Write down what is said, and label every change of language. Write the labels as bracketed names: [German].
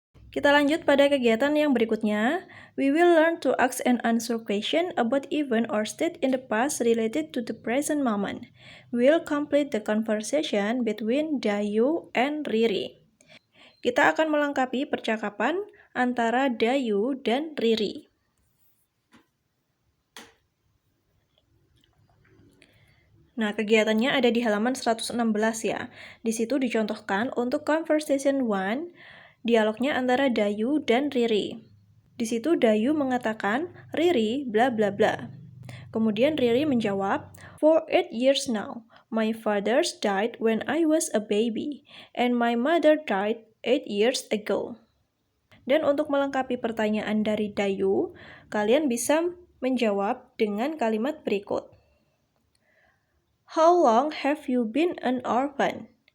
[Indonesian] Kita lanjut pada kegiatan yang berikutnya. [English] We will learn to ask and answer questions about event or state in the past related to the present moment. We will complete the conversation between Dayu and Riri. [Indonesian] Kita akan melengkapi percakapan antara Dayu dan Riri. Nah, kegiatannya ada di halaman 116 ya. Di situ dicontohkan untuk conversation 1, dialognya antara Dayu dan Riri. Di situ Dayu mengatakan, Riri bla bla bla. Kemudian Riri menjawab, [English] For 8 years now, my father died when I was a baby, and my mother died 8 years ago. [Indonesian] Dan untuk melengkapi pertanyaan dari Dayu, kalian bisa menjawab dengan kalimat berikut. [English] How long have you been an orphan?